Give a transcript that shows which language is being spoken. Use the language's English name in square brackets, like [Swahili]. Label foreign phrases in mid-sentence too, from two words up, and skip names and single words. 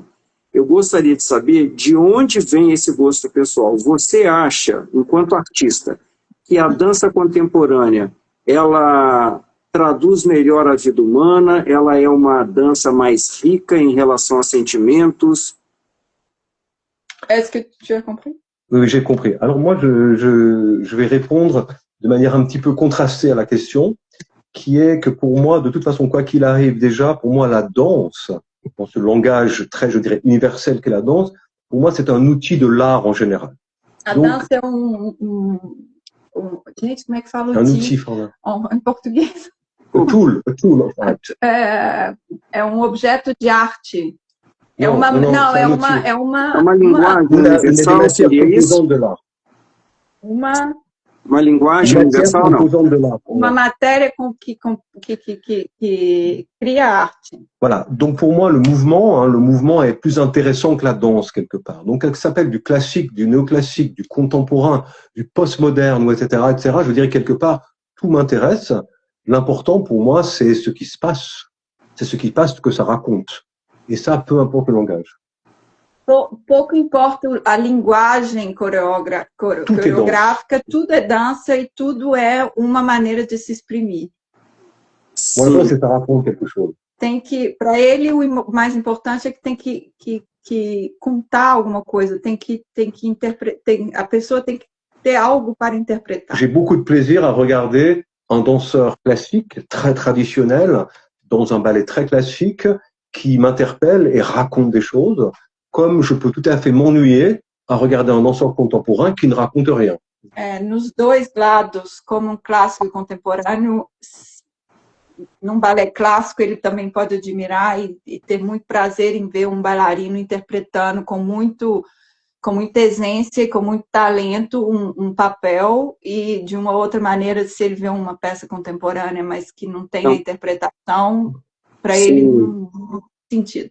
[Portuguese] Eu gostaria de saber de onde vem esse gosto pessoal. Você acha, enquanto artista, que a dança contemporânea, ela traduz melhor a vida humana, ela é uma dança mais rica em relação a sentimentos? [French] Est-ce que tu as compris? Oui, j'ai compris. Alors moi, je vais répondre de manière un petit peu contrastée à la question, qui est que pour moi, de toute façon, quoi qu'il arrive déjà, pour moi, la danse, dans ce langage très, je dirais, universel qu'est la danse, pour moi, c'est un outil de l'art en général. [Portuguese] A dança é gente, como é que fala [French] un outil, Fernand. [Portuguese] Em português? [English] A tool, [French] en fait. [Portuguese] É objeto de arte. É uma linguagem universal, seria isso? Uma linguagem universal, não? Uma matéria que cria arte. [French] Voilà. Donc pour moi, le mouvement est plus intéressant que la danse quelque part. Donc elle s'appelle du classique, du néoclassique, du contemporain, du postmoderne, etc., etc. Je dirais quelque part, tout m'intéresse. L'important pour moi, c'est ce qui se passe. C'est ce qui passe que ça raconte. Et ça, peu importe le langage. [Portuguese] Pouco importa a linguagem coreográfica, tudo é dança e tudo é uma maneira de se exprimir. [French] Moi, c'est ça raconte quelque chose. [Portuguese] Para ele, o mais importante é que tem que contar alguma coisa, tem que interpretar, a pessoa tem que ter algo para interpretar. [French] J'ai beaucoup de plaisir à regarder un danseur classique, très traditionnel, dans un ballet très classique, qui m'interpelle et raconte des choses, comme je peux tout à fait m'ennuyer à regarder un danseur contemporain qui ne raconte rien. [Portuguese] Nos dois lados, como clássico e contemporâneo, num balé clássico ele também pode admirar e ter muito prazer em ver um bailarino interpretando com muita essência e com muito talento um papel, e de uma outra maneira, se ele vê uma peça contemporânea, mas que não tem a interpretação, para ele não tem sentido.